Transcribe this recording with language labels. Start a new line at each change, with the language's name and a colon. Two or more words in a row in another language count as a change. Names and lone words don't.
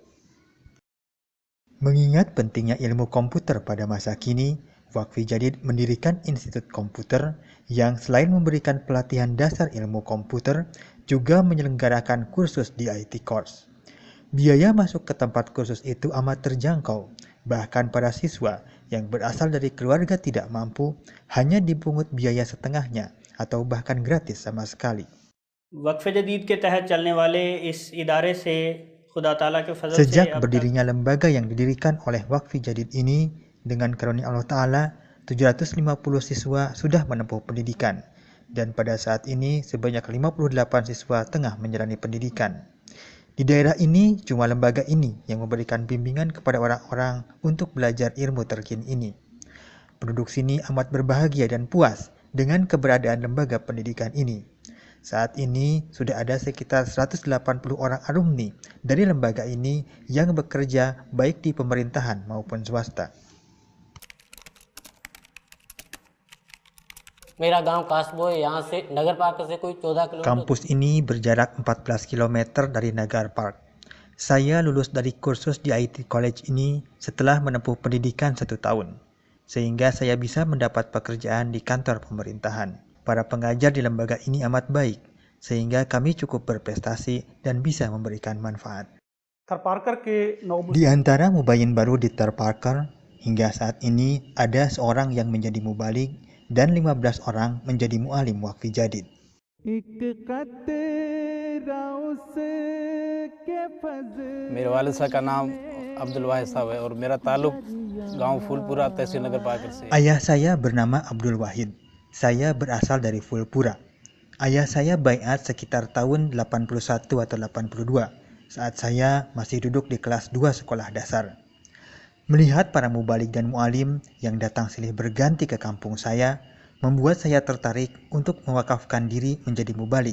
Indonesian: Mengingat pentingnya ilmu komputer pada masa kini, Waqfi Jadid mendirikan Institut Komputer yang selain memberikan pelatihan dasar ilmu komputer, juga menyelenggarakan kursus di
English: IT course.
Indonesian: Biaya masuk ke tempat kursus itu amat terjangkau, bahkan para siswa yang berasal dari keluarga tidak mampu hanya dipungut biaya setengahnya atau bahkan gratis sama sekali.
Urdu: وقف جدید کے تحت چلنے والے اس ادارے سے خدا تعالیٰ کے فضل سے
Indonesian: Sejak berdirinya lembaga yang didirikan oleh Waqfi Jadid ini, dengan karunia Allah Ta'ala, 750 siswa sudah menempuh pendidikan, dan pada saat ini sebanyak 58 siswa tengah menjalani pendidikan. Di daerah ini, cuma lembaga ini yang memberikan bimbingan kepada orang-orang untuk belajar ilmu terkini ini. Penduduk sini amat berbahagia dan puas dengan keberadaan lembaga pendidikan ini. Saat ini sudah ada sekitar 180 orang alumni dari lembaga ini yang bekerja baik di pemerintahan maupun swasta.
Urdu: میرا گاؤں کاسبو ہے، یہاں سے نگر پارک سے کوئی 14 کلومیٹر.
Indonesian: Kampus ini berjarak 14 km dari Nagar Park. Saya lulus dari kursus di IT College ini setelah menempuh pendidikan 1 tahun, sehingga saya bisa mendapat pekerjaan di kantor pemerintahan. Para pengajar di lembaga ini amat baik, sehingga kami cukup berprestasi dan bisa memberikan manfaat. Di antara mubayin baru di Thar Parker, hingga saat ini ada seorang yang menjadi mubalik dan 15 orang menjadi mu'alim waqfi jadid.
Urdu: میرے والد صاحب کا نام عبدالواحد صاحب ہے اور میرا تعلق گاؤں پھولپورا تحصیل نگر پاکر سے.
Indonesian: Ayah saya bernama Abdul Wahid. Saya berasal dari Fulpura. Ayah saya baiat sekitar tahun 81 atau 82 saat saya masih duduk di kelas 2 sekolah dasar. Melihat para mubalik dan mu'alim yang datang silih berganti ke kampung saya membuat saya tertarik untuk mewakafkan diri menjadi mubalik.